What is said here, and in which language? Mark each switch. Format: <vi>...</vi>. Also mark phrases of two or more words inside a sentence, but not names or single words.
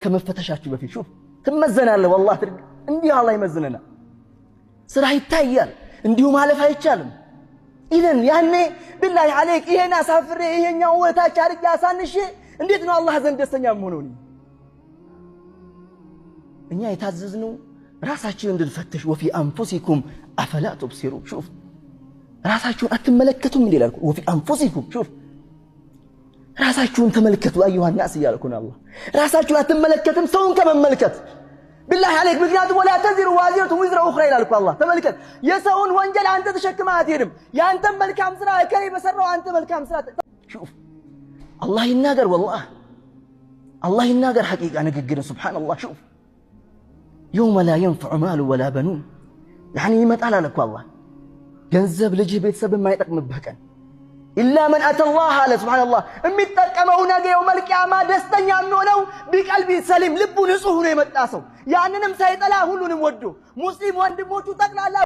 <am>ከመፈተሻችሁ በፊት ሹፍ ትመዘናለህ። والله እንዲህ አላህ ይመዝነና ስራ ይታያል። እንዲሁ ማለፍ አይቻልም። ኢዘን ያኔ</am> <ar>بالله عليك</ar> <am>ይሄን አሳፍሬ ይሄኛው ወታች አርጋ አሳንሼ እንዴት ነው አላህ ዘንድ ደስተኛ መሆኑ? እኛ የታዘዝነው ራሳችንን እንድንፈትሽ</am> <ar>وفي انفسكم افلا تبصرون شوف</ar> <am>ራሳችሁን አትመለከቱም እንዴ ይላል</am> <ar>وفي انفسكم شوف</ar> <am>ራሳችሁን ተመልከቱ</am> <ar>أيها الناس</ar> <am>ይላልኩ አላህ ራሳችሁን አትመለከቱም ሰውን ከመመልከት</am> <ar>بالله عليك</ar> <am>ምክንያቱም</am> <ar>ولا تزر وازرة وزر اخرى</ar> <am>ይላልኩ አላህ ተመልከት የሰውን ወንጀል አንተ ተሸክመህ አትሄድም ያንተን መልካም ስራ ከሌ በሰራው አንተ መልካም ስራ</am> <ar>شوف الله</ar> <am>ይናገር</am> <ar>والله الله</ar> <am>ይናገር حقيقة ንግግር</am> <ar>سبحان الله شوف يوم لا ينفع مال ولا بنون يعني</ar> <am>ይመጣል አለኩ አላህ ገንዘብ ልጅ ቤተሰብ የማይጠቅምብህ ቀን</am> <ar>إلا من أتى الله على سبحان الله</ar> <am>የሚጠቀመው ነገ</am> <ar>يوم القيامة</ar> <am>ደስተኛ የሚሆነው</am> <ar>بقلب سليم</ar> <am>ልቡ ንጹህ ሆኖ የመጣ ሰው ያንንም ሳይጠላ ሁሉንም ወዶ ሙስሊም ወንድሞቹ ጠቅላላ</am>